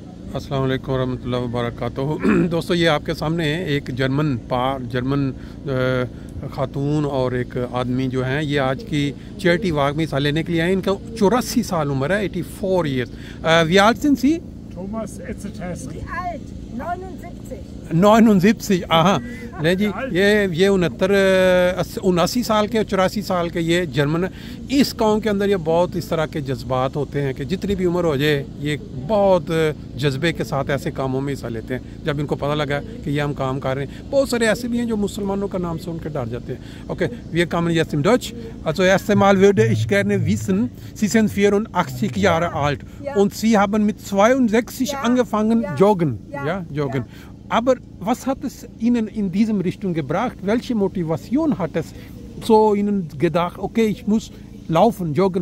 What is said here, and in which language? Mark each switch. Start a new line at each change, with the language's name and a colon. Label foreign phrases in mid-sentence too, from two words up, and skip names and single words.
Arabic: السلام عليكم رحمة الله و بركاته.
Hindi: दोस्तों, ये आपके सामने है एक जर्मन खातून और एक आदमी जो हैं, ये आज की
English: charity walk
Hindi: में हिस्सा लेने के लिए आए। इनका 84 साल उम्र है, 84 ईयर्स।
German: Wie alt sind Sie? Thomas Etzeteski. Wie alt? 79.
Hindi: 79। हाँ नहीं जी, ये 79 साल के 84 साल के ये जर्मन। इस गांव के अंदर ये बहुत इस तरह के जज्बात होते हैं कि जितनी भी उम्र हो जाए ये बहुत जज्बे के साथ ऐसे कामों में हिस्सा लेते हैं। जब इनको पता लगा कि ये हम काम कर रहे हैं, बहुत सारे ऐसे भी हैं जो मुसलमानों का नाम सुन के डर जाते हैं। ओके,
German: wir kommen jetzt in Deutsch. Also erst einmal würde ich gerne wissen, Sie sind 84 Jahre alt und Sie haben mit 62 angefangen joggen. Ja, joggen. Aber was hat es Ihnen in diesem Richtung gebracht? Welche Motivation hat es so Ihnen gedacht, okay, ich muss laufen, joggen?